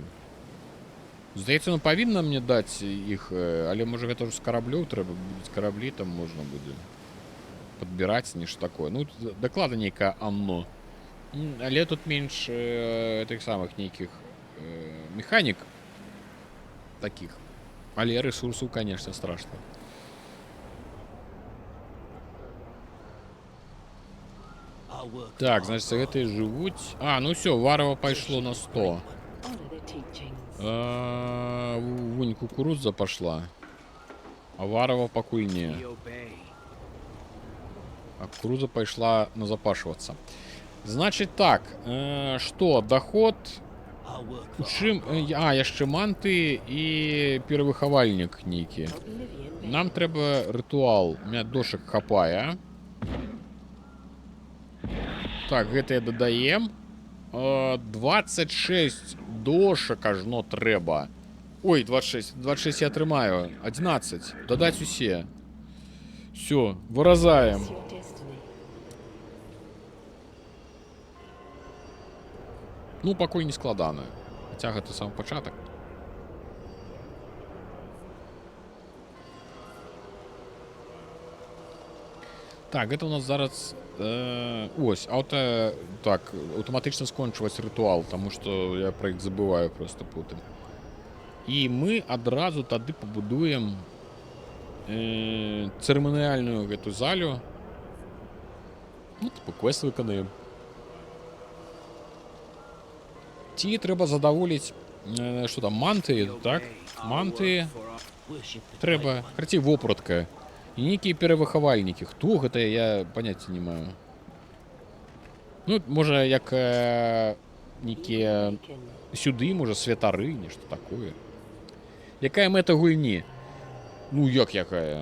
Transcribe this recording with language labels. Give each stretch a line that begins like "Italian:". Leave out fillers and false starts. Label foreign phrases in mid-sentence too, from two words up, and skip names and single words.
Belarusian: Здаецца, ну павінна мне даць іх, але можа гэта ўжо з караблёў трэба будзе, караблі там можна будзе падбіраць нешта такое. Ну, даклада нейкае анно. Але тут менш тых самых нейкіх механік такіх. Але ресурсаў, конечно, страшна.
English: I'll work
Belarusian: Так,
English: hard.
Belarusian: значит, гэтыя жывуць. А, ну все, варава пайшло на 100.
English: Honor their teachings.
Belarusian: Вунь, кукуруза пошла. А варава пакуль не.
English: We obey.
Belarusian: А кукуруза пайшла назапашвацца. Значит так, што, доход
English: I'll work
Belarusian: у
English: for
Belarusian: чым... яшчэ манты і перавыхавальнік нейкі.
English: Oblivion
Belarusian: Нам трэба рытуал.
Russian: У меня
Belarusian: дошак хапае. Так, гэта я дадаем. 26 дошак ажно трэба. Ой, 26. 26 я атрымаю. 11. Дадаць усе. Все, выразаем.
English: is your destiny.
Belarusian: Ну, пакуль не складана. Хаця гэта сам пачатак. Так, гэта у нас зараз ось, так, аўтаматычна скончваць рытуал, таму што я пра іх забываю просто потым. І мы адразу тады пабудуем цырыманіяльную гэту залю. Ну, типу, квест выканаем. Ці трэба задаволіць што там, манты, так? Манты
English: worship the
Belarusian: трэба, карацей, вопратка. І нейкія перавыхавальнікі. Хто гэта, я паняцця не маю. Ну, можа, як нейкія
English: Awaken.
Belarusian: сюды, можа, святары, нешта такое. Якая мэта гульні? Ну, якая?